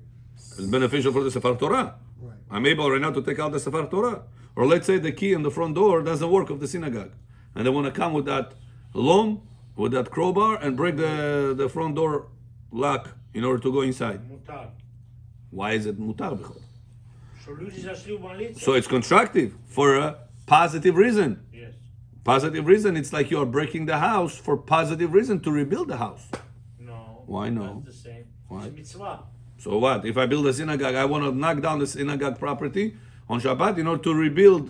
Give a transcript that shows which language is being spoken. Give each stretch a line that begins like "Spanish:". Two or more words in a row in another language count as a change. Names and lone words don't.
English: It's beneficial for the
Hebrew: Sefer Torah.
English: Right. I'm able right now to take out the
Hebrew: Sefer Torah.
English: Or let's say the key in the front door doesn't work of the synagogue. And they want to come with that lom, with that crowbar, and break the front door lock in order to go inside.
Russian: Мутар.
English: Why is it
Hebrew: mutar b'chol?
Russian: Что люди зашли молиться?
English: So it's constructive for a positive reason. Yes. Positive reason, it's like you are breaking the house for positive reason to rebuild the house. No. Why no? That's the same. Why? It's mitzvah. So what? If I build a synagogue, I want to knock down the synagogue property on Shabbat in order to rebuild